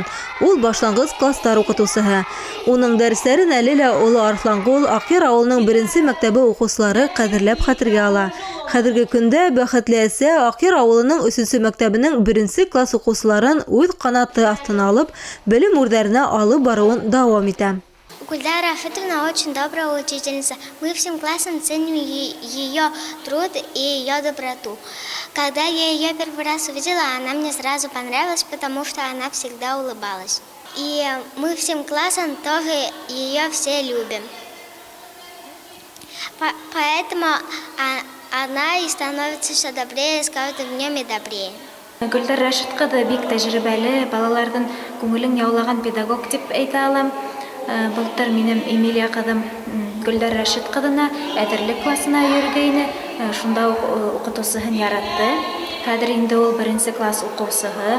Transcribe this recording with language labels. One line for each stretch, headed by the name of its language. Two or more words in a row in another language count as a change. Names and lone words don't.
Tatar: Ул башлангыч класстар укытучысы. Уның дәресләрен әле лә Олы Арслангол Акъяр авылының 1-нче мәктәбе укучылары кадерләп хәтергә ала. Хәзерге көндә бәхетле әсә Акъяр авылының 3-нче мәктәбенең 1-нче класс укучыларын үз канаты астына алып, белем үрдәренә алып баруын дәвам итә.
Russian: Гульдара Рафитовна очень добрая учительница. Мы всем классом ценим ее труд и ее доброту. Когда я ее первый раз увидела, она мне сразу понравилась, потому что она всегда улыбалась. И мы всем классом тоже ее все любим. Поэтому она и становится все добрее, с каждым днем и добрее.
Tatar: Гөлдәр Рәшит кызы бик тәҗрибәле, балалардан күңелен яулаган педагог дип әйтә алам. Былтыр минем Эмилия кызым Гөлдәр Рәшит кызына әдерлек классына йөргәйне. Шунда укытучысын яратты. Хәзер инде ул 1-нче класс укучысы.